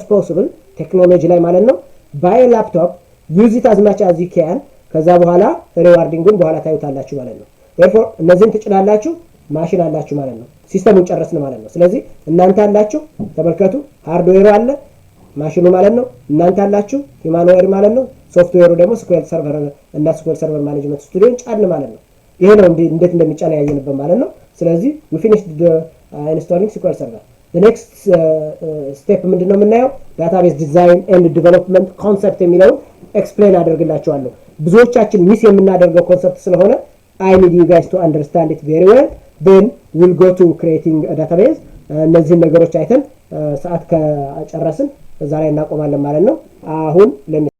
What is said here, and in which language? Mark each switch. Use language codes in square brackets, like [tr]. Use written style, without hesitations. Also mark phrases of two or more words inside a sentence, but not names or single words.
[am] possible ቴክኖሎጂ ላይ ማለት ነው። [en] buy laptop use it as much as you can። [am] ከዛ በኋላ ሪዋርዲንግን በኋላ ታዩታላችሁ ማለት ነው። therefore እነዚህን ትጭናላችሁ፣ ማሽን አላችሁ ማለት ነው። ሲስተሙን ጨረስን ማለት ነው። ስለዚህ እናንተ አላችሁ ተመልከቱ፣ ሃርድዌሩ አለ ማሽኑ ማለት ነው። እናንተ አላችሁ ሂማንዌር ማለት ነው። ሶፍትዌሩ ደግሞ [en] SQL server [am] እና [en] SQL Server Management Studio [am] ጫን ማለት ነው። ይሄ ነው እንዴት እንደሚጫን ያየንበት ማለት ነው። ስለዚህ [en] we finished the installing SQL server. The next step [am] ምንድነው የምናየው [en] database design and development concept [am] የሚለው ኤክስፕሌን አደርግላችኋለሁ። ብዙዎቻችን ሚስ የምናደርገው ኮንሰፕት ስለሆነ [en] I need you guys to understand it very well. Then we'll go to creating a database. [am] እነዚህን ነገሮች አይተን ሰዓት ከጨረስን እዛ ላይ እናቆማለን ማለት ነው። አሁን